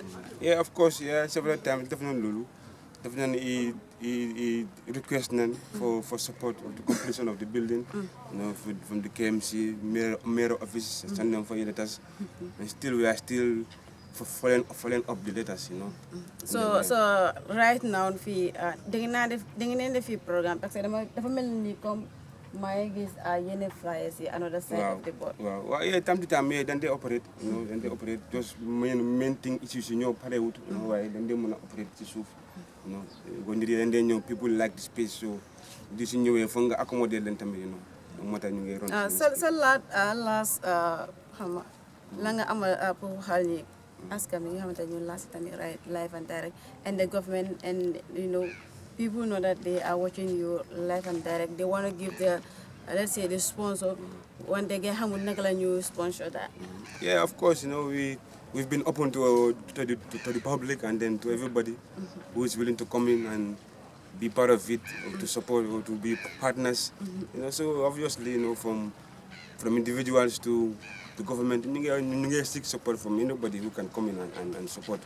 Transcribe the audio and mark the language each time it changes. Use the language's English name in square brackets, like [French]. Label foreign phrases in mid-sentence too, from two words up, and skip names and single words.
[English] Yeah, of course, yeah, several times [Wolof] def nañ loolu def nañ i request nañ [English] for support of the completion of the building, you know, from the KMC mayor office, send them for letters, and still we are still following up the letters, you know. So right now [Wolof] fii da ngeen def fii programme [French] parce que [Wolof] dafa mel ni comme maa ngi gis yenn flyers yi [English] another side of the board. Waaw yeah, time to time yeah, then they operate, you know, then they operate just main thing issues [Wolof] yi ñoo parewut, [English] you know, [Wolof] waaye dañ dee mën a operate ci suuf, [English] you know. [Wolof] When dañ dee ñëw [English] people like the space, [Wolof] so di si ñëwee foog nga accommoder leen tamit, [English] you know, [Wolof] moo tax ñu ngi ron. Sa last xam nga la nga amal pour xal ñi askan bi nga xamante ne ñu last tamit [English] right live and direct and the government and you know people know that they are watching you live and direct. They want to give the let's say the sponsor when they get [Wolof] xamul naka la ñu sponsor [English] that. Yeah, of course, you know, we've been open to the public and then to everybody who is willing to come in and be part of it, or to support or to be partners. You know, so obviously, you know, from individuals to the government, you seek support from anybody who can come in and support.